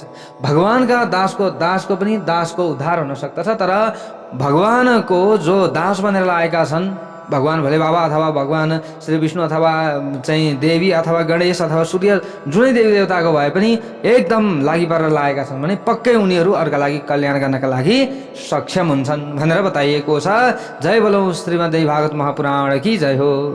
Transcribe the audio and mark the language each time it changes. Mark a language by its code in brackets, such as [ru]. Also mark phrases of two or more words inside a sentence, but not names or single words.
[ne] भगवानका दासको पनि दासको उद्धार हुन सक्दछ, तर भगवानको जो दास बनेर लागेका छन्, भगवान भोले बाबा अथवा भगवान श्री विष्णु अथवा चाहिँ देवी अथवा गणेश अथवा सूर्य जुनै देवी देवताको भए पनि एकदम लागि परेर लागेका छन् भने पक्कै उनीहरू अर्का लागि कल्याण गर्नका लागि सक्षम हुन्छन् भनेर बताइएको छ। [hi] जय बोलो श्रीमद् भागवत महापुराण की जय हो।